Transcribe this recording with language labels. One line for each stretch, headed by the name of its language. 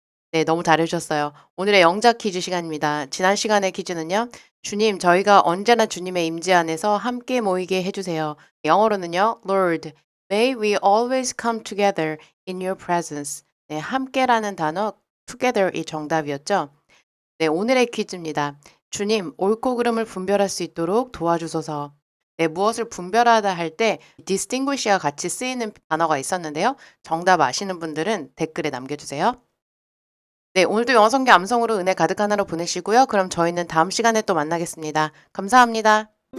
Korean: 네, 너무 잘해주셨어요. 오늘의 영작 퀴즈 시간입니다. 지난 시간의 퀴즈는요. 주님, 저희가 언제나 주님의 임재 안에서 함께 모이게 해주세요. 영어로는요.
English: Lord, may we always come together in your presence.
Korean: 네, 함께라는 단어 together이 정답이었죠. 네, 오늘의 퀴즈입니다. 주님, 옳고 그름을 분별할 수 있도록 도와주소서. 네, 무엇을 분별하다 할 때 distinguish와 같이 쓰이는 단어가 있었는데요. 정답 아시는 분들은 댓글에 남겨주세요. 네, 오늘도 영어 성경 암송으로 은혜 가득 하나로 보내시고요. 그럼 저희는 다음 시간에 또 만나겠습니다. 감사합니다.